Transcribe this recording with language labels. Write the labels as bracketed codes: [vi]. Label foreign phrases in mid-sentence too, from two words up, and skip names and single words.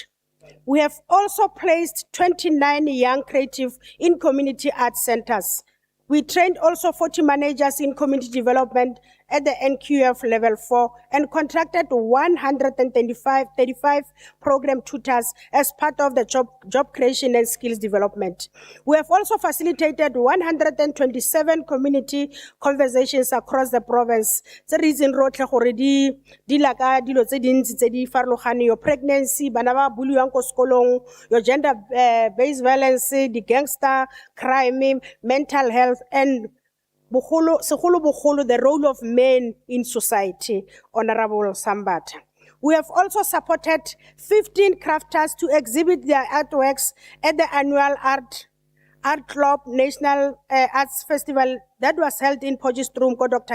[en] We have also placed 29 young creatives in community art centers We trained also 40 managers in community development at the NQF level 4 and contracted 135 program tutors as part of the job creation and skills development. We have also facilitated 127 community conversations across the province. The reason [tn] rotlhe gore di laka dilo tse dintsi tse di farologane, [en] your pregnancy, [tn] bana ba buliwang ko sekolong, [en] your gender based violence, the gangster crime, mental health, and the role of men in society, Honorable Sambata. We have also supported 15 crafters to exhibit their artworks at the annual Art Club National Arts Festival that was held in Potchefstroom, Dr.